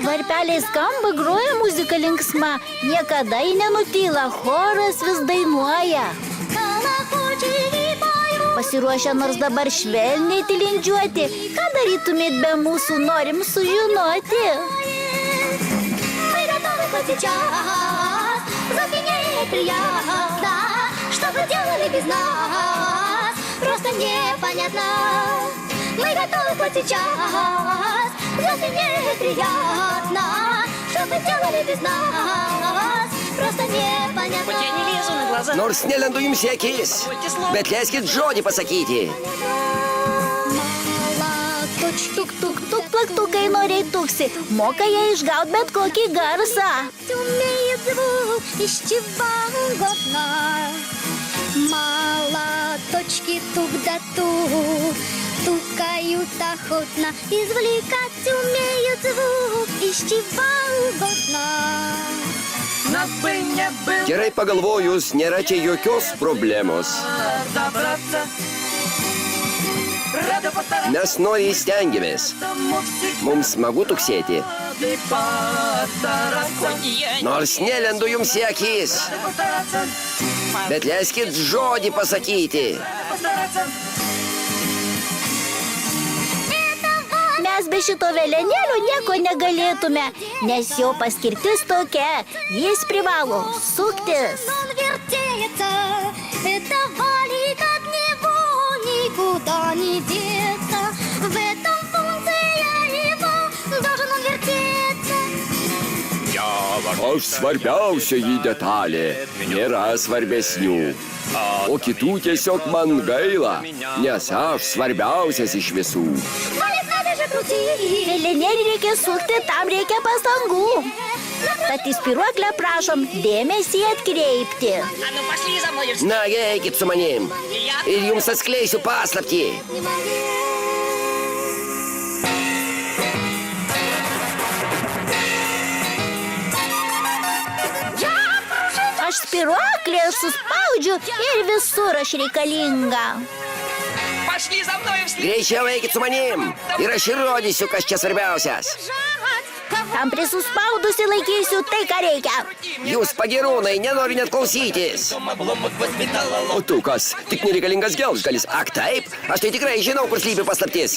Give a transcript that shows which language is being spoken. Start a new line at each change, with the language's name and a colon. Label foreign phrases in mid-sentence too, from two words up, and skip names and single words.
Lithuanian: Varpeliai skamba, groja muzika linksma. Niekada ji nenutyla, choras vis dainuoja. Pasiruošę nors dabar švelniai tilindžiuoti. Ką darytumėt be mūsų, norim sužinoti.
Russian: Что вы делали без нас? Просто непонятно. Мы готовы хоть сейчас. Разве не приятно? Что вы делали без нас? Просто непонятно. Я не лезу на глаза.
Lithuanian: Nors nelendu jums į akis, bet leiskit žodį pasakyti. Tuk-tuk-tuk, plaktukai noriai tuksi. Moka jie išgaut bet kokį garsą.
Russian: Умеет звук из чего угодно. Молоточки тук да тук, тукают охотно. Извлекать умеют звук из чего угодно.
Lithuanian: Gerai pagalvojus, nėra čia jokios problemos. Mes noriai stengiamės. Mums smagu tuksėti. Nors nelendu jums į akis, bet leiskit žodį pasakyti. Mes be šito velenėlio nieko negalėtume, nes jo paskirtis tokia. Jis privalo suktis.
Russian: Он вертеется, это валик от него никуда не деться. В этом функция его, должен он вертеться.
Lithuanian: Aš svarbiausioji detalė, nėra svarbesnių. O kitų tiesiog man gaila, nes aš svarbiausias iš visų.
Russian: Валик надо же крутить.
Lithuanian: Velenėlį reikia sukti, tam reikia pastangų. Tad į spyruoklę prašom dėmesį atkreipti.
Russian: А ну пошли за мной.
Lithuanian: Na, eikit su manim ir jums atskleisiu paslaptį. Aš spyruoklę suspaudžiu ir visur aš reikalinga.
Russian: Пошли за мной вслед.
Lithuanian: Greičiau eikit su manim ir aš įrodysiu, kas čia svarbiausias. Tam prisuspaudusį laikysiu tai, ką reikia. Jūs pagirūnai, nenori net klausytis. O tu kas? Tik nereikalingas gelžgalis. Ak, taip? Aš tai tikrai žinau, kur slypi paslaptis.